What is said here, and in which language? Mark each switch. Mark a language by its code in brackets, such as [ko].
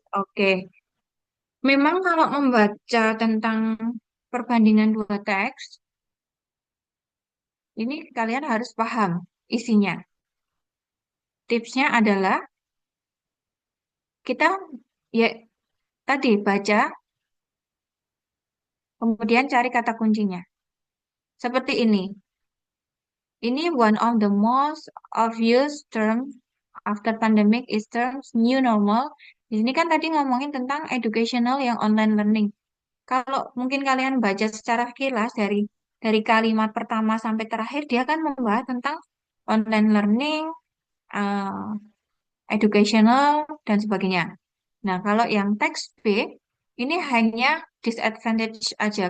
[id] Oke. Memang kalau membaca tentang perbandingan dua teks, ini kalian harus paham isinya. Tipsnya adalah kita ya tadi baca, kemudian cari kata kuncinya. Seperti ini. [en] Ini one of the most obvious term after pandemic is terms new normal. [id] Di sini kan tadi ngomongin tentang educational yang online learning. Kalau mungkin kalian baca secara kilas dari kalimat pertama sampai terakhir, dia kan membahas tentang online learning, eh, educational, dan sebagainya. Nah, kalau yang teks B, ini hanya disadvantage aja.